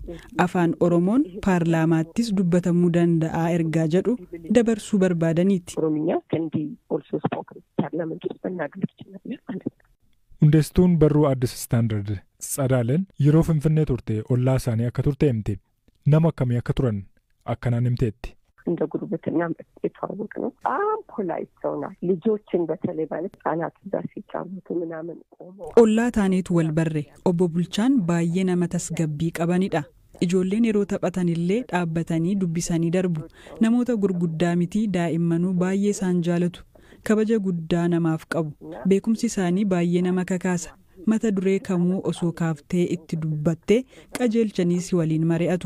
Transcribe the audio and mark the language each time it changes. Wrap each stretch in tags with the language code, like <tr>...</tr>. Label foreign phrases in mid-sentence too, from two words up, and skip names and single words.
<om>Afaan Oromoon paarlaamaattis dubbatamuu danda'a ergaa jedhu dabarsuu barbaadaniiti. Hundeessituun barruu Addis Istaandard Tsadaaleen yeroo Finfinnee turte ollaa isaanii akka turte himte. Nama akkamii akka turan akkanaan himteetti.</om> <am>እንደ ጉርብትና የተዋወቅ ነው። በጣም ፖላይት ሰው ናት። ልጆችን በተለይ ማለት ህጻናት እዛ ሲጫወቱ ምናምን ቆመው</am> <om>Olla ta'aniitu walbarre Obboo Bulchaan baay'ee nama tasgabbii qabanidha. Ijoolleen yeroo taphatanillee dhaabbatanii dubbisanii darbu. Namoota gurguddaa miti daa'immanuu baay'ee isaan jaalatu. Kabaja guddaa namaaf qabu. Beekumsi isaanii baay'ee nama kakaasa. Mata duree kamuu osoo kaaftee itti dubbattee qajeelchaniis waliin mari'atu.</om>